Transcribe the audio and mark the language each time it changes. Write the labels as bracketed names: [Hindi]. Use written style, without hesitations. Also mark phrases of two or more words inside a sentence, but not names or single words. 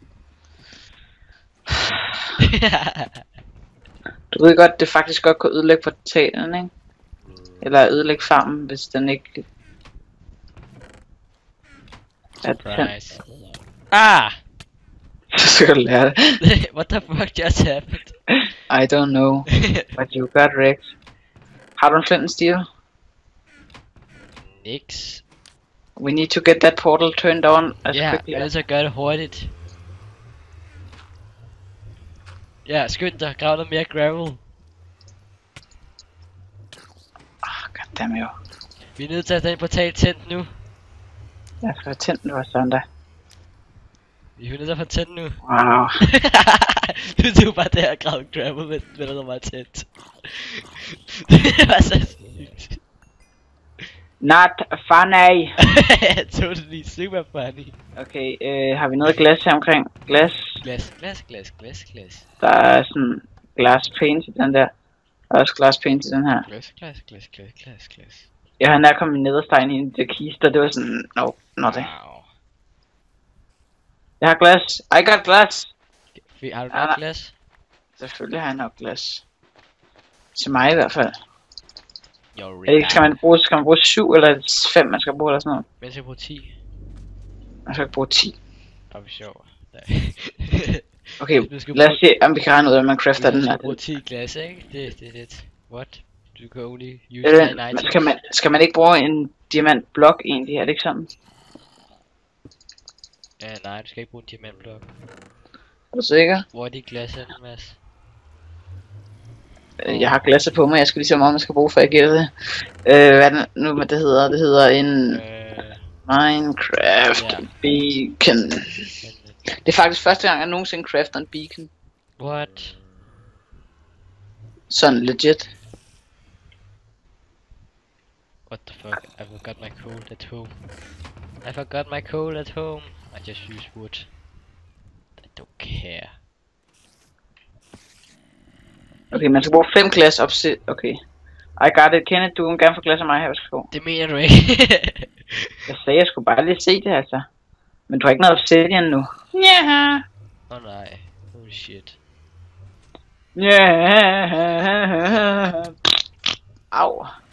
[Danish] Du ved godt, det faktisk godt kan ødelægge portalen, ikke? Eller ødelægge farmen, hvis den ikke... [English] Surprise. Ah! [Danish] Så skal du lære det. [English] What the fuck just happened? I don't know, but you got wrecked. [Danish] Har du en [English] flint and steel? [Danish] Nix. [English] We need to get that portal turned on as quickly. [Danish] Ja, ellers så gør det hurtigt. Ja, skynd dig, grav noget mere gravel. Goddammit jo. Vi er nødt til at have den portal tændt nu. Jeg skal have tændt nu, Sander. Vi er nødt til at få tændt nu. Wow. Du er bare der og grav gravel, men der var tændt. Det var så sygt. [English] Not funny. Totally super funny. [Danish] Okay, har vi noget glas her omkring? Glas? Glas. Der er sådan [English] glass paint [Danish] i den der. Der er også [English] glass paint [Danish] i den her. Glas. Jeg havde nær kommet nederstegn i en kiste, og det var sådan, [English] not it. Wow. [Danish] Jeg har glas. [English] I got glass. [Danish] Har du nok glas? Selvfølgelig har jeg nok glas. Til mig i hvert fald. Ikke, skal man bruge 7 eller 5, man skal bruge eller sådan noget? Men skal bruge 10. Man skal ikke bruge 10. Bare for sjov. Okay, lad os se om vi kan regne ud af, at man crafter den her. Du skal bruge 10 glas, ikke? Det er lidt... [English] What? [Danish] Du kan [English] only use 10 items. [Danish] Skal man ikke bruge en diamantblok egentlig? Er det ikke sådan? Ja, nej, du skal ikke bruge en diamantblok. Er du sikker? Hvor er de glas her, Mads? Jeg har glasset på mig, jeg skal lige se, hvor meget man skal bruge, for jeg giver det. Hvad er det nu, det hedder? Det hedder en... Minecraft beacon. Det er faktisk første gang, jeg nogensinde crafter en beacon. [English] What? [Danish] Sådan legit. [English] What the fuck? I forgot my coal at home. I just use wood. I don't care. [Danish] Okay, man skal bruge 5 glas opsæt. [English] Okay. I got it, [Danish] Kenneth. Du må gerne få glas af mig her, værsgo. Det mener du ikke? Jeg sagde, jeg skulle bare lige se det, altså. Men du har ikke noget obsidian nu. Ja. Åh nej. [English] Holy shit. [Danish] Ja. Au.